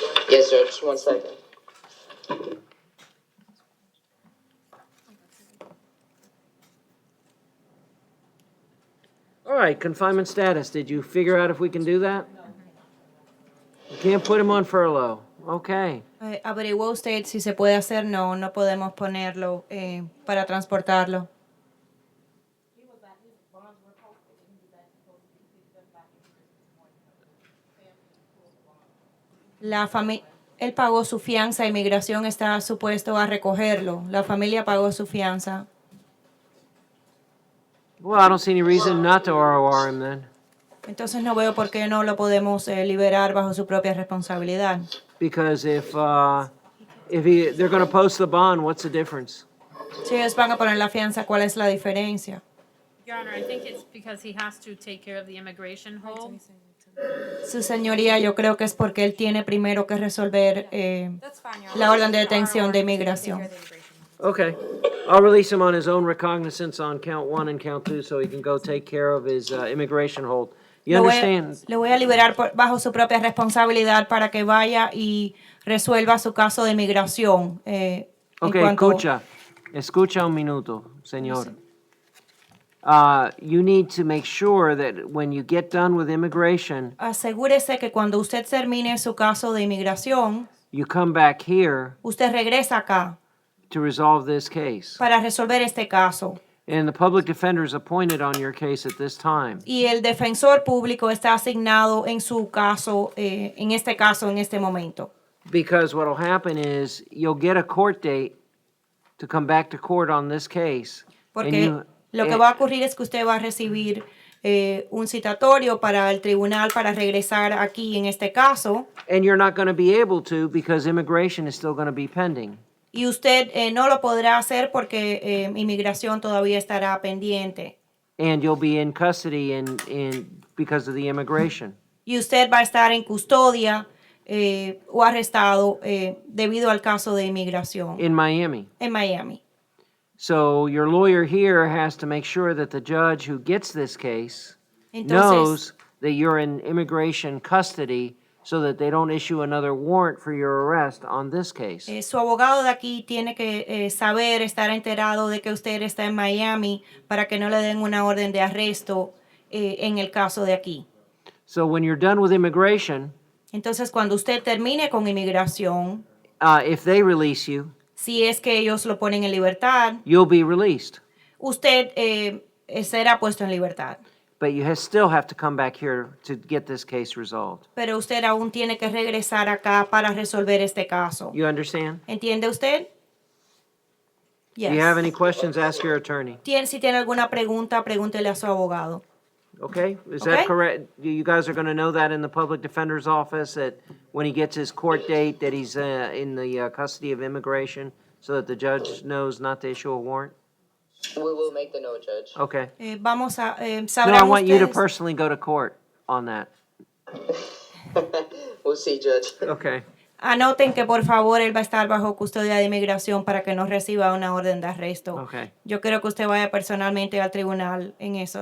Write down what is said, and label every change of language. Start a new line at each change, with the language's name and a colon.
English: Yes, Judge. 1 second. All right, confinement status. Did you figure out if we can do that? You can't put him on furlough. Okay.
Spanish: ¿Averiguó usted si se puede hacer? No, no podemos ponerlo para transportarlo. Él pagó su fianza, inmigración está supuesto a recogerlo. La familia pagó su fianza.
English: Well, I don't see any reason not to ROR him then.
Spanish: Entonces no veo por qué no lo podemos liberar bajo su propia responsabilidad.
English: Because if they're going to post the bond, what's the difference?
Spanish: Si ellos van a poner la fianza, ¿cuál es la diferencia?
English: Your Honor, I think it's because he has to take care of the immigration hold.
Spanish: Su señoría, yo creo que es porque él tiene primero que resolver la orden de detención de inmigración.
English: Okay. I'll release him on his own recognizance on count 1 and count 2 so he can go take care of his immigration hold. You
Spanish: Le
English: understand?
Spanish: voy a liberar bajo su propia responsabilidad para que vaya y resuelva su caso de migración. En
English: Okay,
Spanish: cuanto, escucha un minuto, señor. Sí.
English: You need to make sure that when you get done with immigration,
Spanish: Asegúrese que cuando usted termine su caso de inmigración,
English: you come back here
Spanish: usted regresa acá
English: to resolve this case.
Spanish: para resolver este caso.
English: And the public defender is appointed on your case at this time.
Spanish: Y el defensor público está asignado en su caso, en este momento.
English: Because what'll happen is you'll get a court date to come back to court on this case.
Spanish: Porque lo que va a ocurrir es que usted va a recibir un citatorio para el tribunal para regresar aquí en este caso.
English: And you're not going to be able to because immigration is still going to be pending.
Spanish: Y usted no lo podrá hacer porque inmigración todavía estará pendiente.
English: And you'll be in custody because of the immigration.
Spanish: Y usted va a estar en custodia o arrestado debido al caso de inmigración
English: In Miami.
Spanish: en Miami.
English: So your lawyer here has to make sure that the judge who gets this case
Spanish: Entonces,
English: knows that you're in immigration custody so that they don't issue another warrant for your arrest on this case.
Spanish: Su abogado de aquí tiene que saber, estar enterado de que usted está en Miami para que no le den una orden de arresto en el caso de aquí.
English: So when you're done with immigration,
Spanish: Entonces, cuando usted termine con inmigración,
English: if they release you,
Spanish: si es que ellos lo ponen en libertad,
English: you'll be released.
Spanish: usted será puesto en libertad.
English: But you still have to come back here to get this case resolved.
Spanish: Pero usted aún tiene que regresar acá para resolver este caso.
English: You understand?
Spanish: ¿Entiende usted?
English: If you have any questions, ask your attorney.
Spanish: Si tiene alguna pregunta, pregúntele a su abogado.
English: Okay? Is that Okay. correct? You guys are going to know that in the public defender's office that when he gets his court date that he's in the custody of immigration so that the judge knows not to issue a warrant? We will make the note, Judge. Okay.
Spanish: Vamos a
English: No, I
Spanish: sabrán
English: want you to
Spanish: ustedes.
English: personally go to court on that. We'll see, Judge. Okay.
Spanish: Anoten que por favor él va a estar bajo custodia de inmigración para que no reciba una orden de arresto.
English: Okay.
Spanish: Yo quiero que usted vaya personalmente al tribunal en eso.